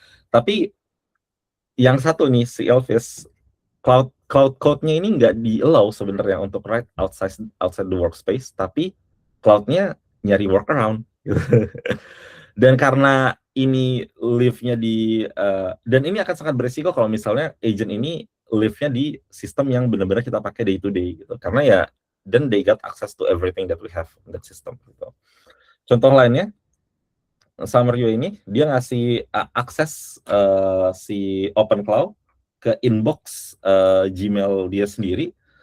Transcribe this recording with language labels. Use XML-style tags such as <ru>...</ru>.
<id>Tapi yang satu nih, si Elvis, cloud code-nya ini nggak di-allow sebenarnya untuk</id> <en>write outside the workspace,</en> <id>tapi cloud-nya nyari workaround. Dan karena ini live-nya di dan ini akan sangat beresiko kalau misalnya agent ini live-nya di sistem yang benar-benar kita pakai</id> <en>day to day</en> <id>gitu. Karena ya</id> <en>then they got access to everything that we have in that system</en> <id>gitu. Contoh lainnya, Summerio ini dia ngasih akses si OpenCloud ke inbox Gmail dia sendiri.</id>